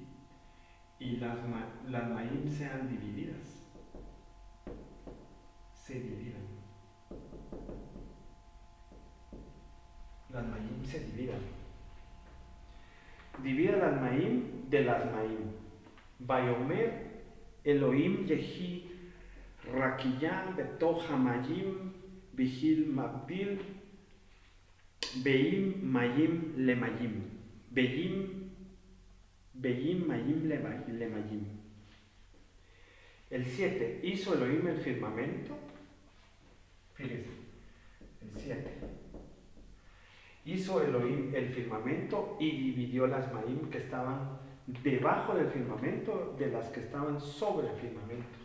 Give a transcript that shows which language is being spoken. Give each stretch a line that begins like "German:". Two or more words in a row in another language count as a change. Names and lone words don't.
Spanish: Y las Mayim sean divididas. Se dividan. Las Mayim se dividan. Divida las Mayim de las Mayim.
Hebrew: ויאמר אלהים יהי רקיע בתוך המים ויהי מבדיל בין מים למים. בין מים למים.
Spanish: El 7. Hizo Elohim el firmamento. Fíjense. El 7. Hizo Elohim el firmamento y dividió las Mayim que estaban debajo del firmamento de las que estaban sobre el firmamento.